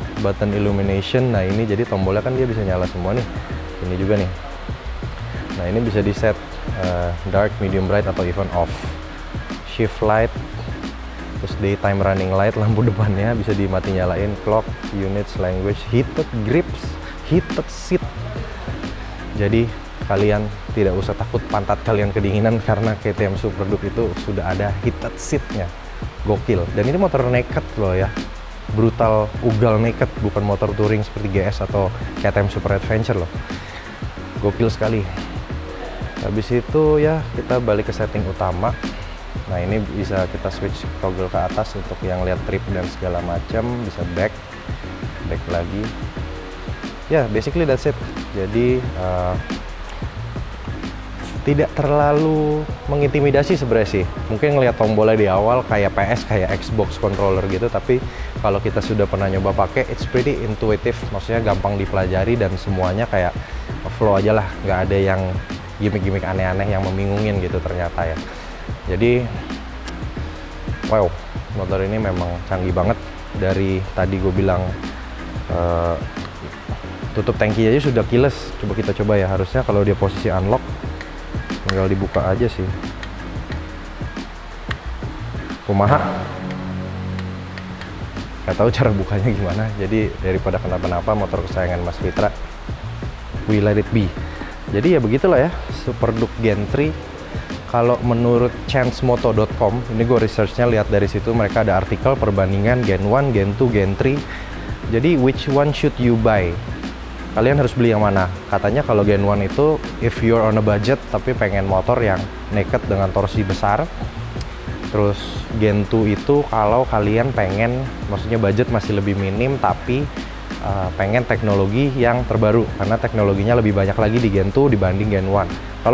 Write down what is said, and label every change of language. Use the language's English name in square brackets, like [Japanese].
[English] Button illumination, [Indonesian] nah ini jadi tombolnya kan dia bisa nyala semua nih. Ini juga nih. Nah ini bisa di set dark, medium bright, atau [English] even off. [Indonesian] Shift light, terus daytime running light, lampu depannya bisa dimati nyalain. [English] Clock, units, language, heated grips, heated seat. [Indonesian] Jadi kalian tidak usah takut pantat kalian kedinginan karena KTM Super Duke itu sudah ada heated seatnya. Gokil. Dan ini motor naked loh ya, brutal, ugal naked, bukan motor touring seperti GS atau KTM Super Adventure loh. Gokil sekali. Habis itu ya kita balik ke setting utama. Nah ini bisa kita switch toggle ke atas untuk yang lihat trip dan segala macam. Bisa back lagi. [English] Ya basically that's it. Jadi [Indonesian] tidak terlalu mengintimidasi sebenarnya sih. Mungkin ngelihat tombolnya di awal kayak PS, kayak Xbox controller gitu, tapi kalau kita sudah pernah nyoba pakai, [English] it's pretty intuitive, [Indonesian] maksudnya gampang dipelajari dan semuanya kayak flow aja lah, nggak ada yang gimmick-gimmick aneh-aneh yang membingungin gitu ternyata ya. Jadi, wow, motor ini memang canggih banget. Dari tadi gue bilang tutup tangki aja sudah keyless. Coba kita coba ya, harusnya kalau dia posisi unlock tinggal dibuka aja sih. [Sundanese] Kumaha? [Indonesian] Gak tahu cara bukanya gimana. Jadi daripada kenapa-napa motor kesayangan Mas Fitra, [English] we let it be. [Indonesian] Jadi ya begitulah ya, SuperDuke Gen 3. Kalau menurut chancemoto.com, ini gue researchnya lihat dari situ, mereka ada artikel perbandingan Gen 1, Gen 2, Gen 3. [English] Jadi which one should you buy? [Indonesian] Kalian harus beli yang mana? Katanya kalau Gen 1 itu [English] if you're on a budget [Indonesian] tapi pengen motor yang naked dengan torsi besar. Terus Gen 2 itu kalau kalian pengen, maksudnya budget masih lebih minim tapi pengen teknologi yang terbaru, karena teknologinya lebih banyak lagi di Gen 2 dibanding Gen 1.